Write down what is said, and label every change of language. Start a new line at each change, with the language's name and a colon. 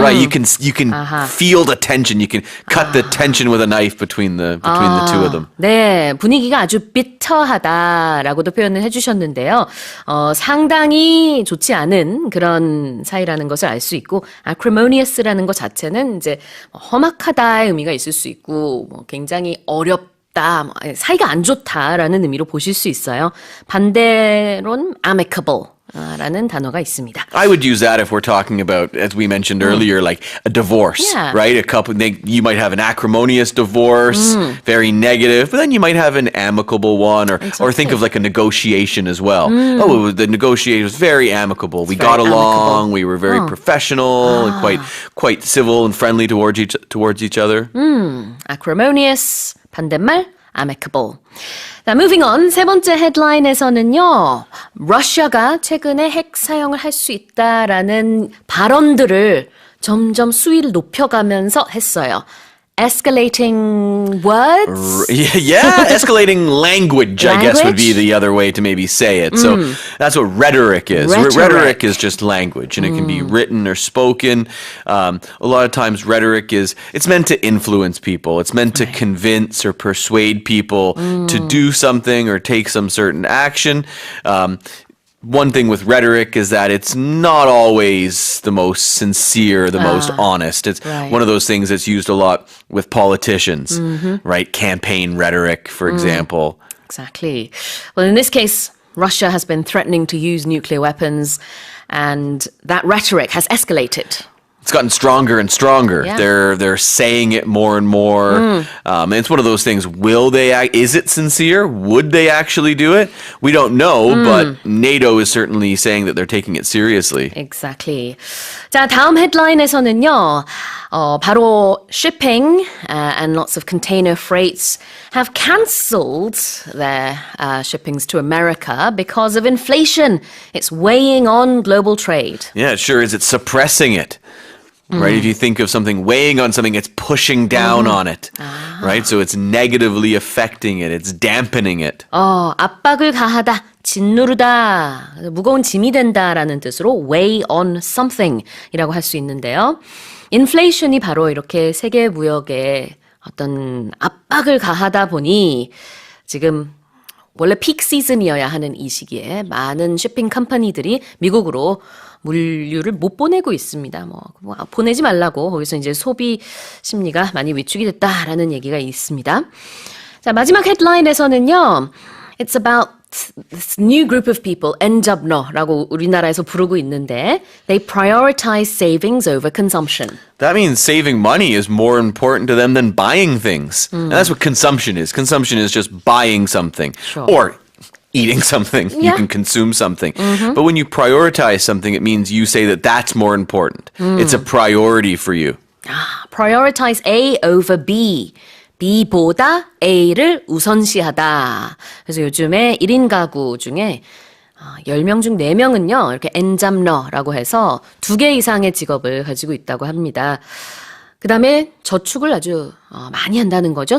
English: Right, you can feel the tension. You can cut the tension with a knife between the two of them.
Korean: 네, 분위기가 아주 비터하다라고도 표현을 해주셨는데요. 상당히 좋지 않은 그런 사이라는 것을 알 수 있고, acrimonious라는 것 자체는 이제 험악하다의 의미가 있을 수 있고, 굉장히 어렵다, 사이가 안 좋다라는 의미로 보실 수 있어요. 반대론 amicable. 라는 단어가 있습니다.
English: I would use that if we're talking about, as we mentioned earlier, like a divorce, Yeah. right? You might have an acrimonious divorce, very negative, but then you might have an amicable one, or think of like a negotiation as well. The negotiation was very amicable. We got very along. amicable. We were very professional and quite civil and friendly towards each other.
Korean: acrimonious, 반대말 amicable. 자,
English: moving on.
Korean: 세 번째 헤드라인에서는요. 러시아가 최근에 핵 사용을 할 수 있다라는 발언들을 점점 수위를 높여가면서 했어요.
English: Escalating words? Yeah, escalating language, I guess would be the other way to maybe say it. So that's what rhetoric is. Rhetoric is just language, and it can be written or spoken. A lot of times rhetoric it's meant to influence people. It's meant to convince or persuade people to do something or take some certain action. one thing with rhetoric is that it's not always the most sincere, the most honest. It's right. one of those things that's used a lot with politicians, right? Campaign rhetoric, for example. Exactly. Well, in this case, Russia has been threatening to use nuclear weapons, and that rhetoric has escalated. It's gotten stronger and stronger. Yeah. They're saying it more and more. And it's one of those things. Is it sincere? Would they actually do it? We don't know, but NATO is certainly saying that they're taking it seriously. Exactly.
Korean: 자, 다음 헤드라인에서는요.
English: 바로 shipping and lots of container freights have cancelled their shippings to America because of inflation. It's weighing on global trade. Yeah, it sure is. It's suppressing it. Right? If you think of something weighing on something, it's pushing down on it. Right? So it's negatively affecting it. It's dampening it.
Korean: 압박을 가하다, 짓누르다, 무거운 짐이 된다라는 뜻으로 weigh on something 이라고 할 수 있는데요. 인플레이션이 바로 이렇게 세계 무역에 어떤 압박을 가하다 보니 지금 원래 픽 시즌이어야 하는 이 시기에 많은 쇼핑 컴퍼니들이 미국으로 물류를 못 보내고 있습니다. 뭐 보내지 말라고 거기서 이제 소비 심리가 많이 위축이 됐다라는 얘기가 있습니다. 자, 마지막 헤드라인에서는요.
English: It's about this new group of people,
Korean: 엔잡러라고 우리나라에서 부르고 있는데
English: they prioritize savings over consumption. That means saving money is more important to them than buying things. And that's what consumption is. Consumption is just buying something. Sure. Or eating something. You can consume something. But when you prioritize something, it means you say that that's more important. It's a priority for you. Prioritize A over B.
Korean: B보다 A를 우선시하다. 그래서 요즘에 1인 가구 중에 10명 중 4명은요. 이렇게 엔잡러라고 해서 2개 이상의 직업을 가지고 있다고 합니다. 그 다음에 저축을 아주 많이 한다는 거죠.